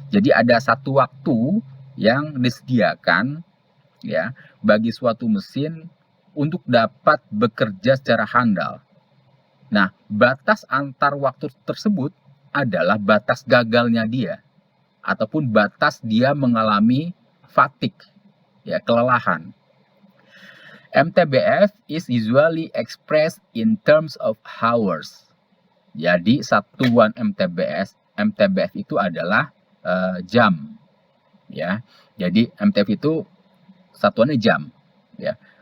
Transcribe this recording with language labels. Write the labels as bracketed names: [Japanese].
[Indonesian] Jadi ada satu waktu yang disediakan, ya, bagi suatu mesin untuk dapat bekerja secara handal. Nah, batas antar waktu tersebut adalah batas gagalnya dia, ataupun batas dia mengalami fatigue, ya, kelelahan. [English] MTBF is usually expressed in terms of hours. [Indonesian] Jadi satuan MTBF itu adalah jam, ya. Jadi MTBF itu satuannya jam, ya.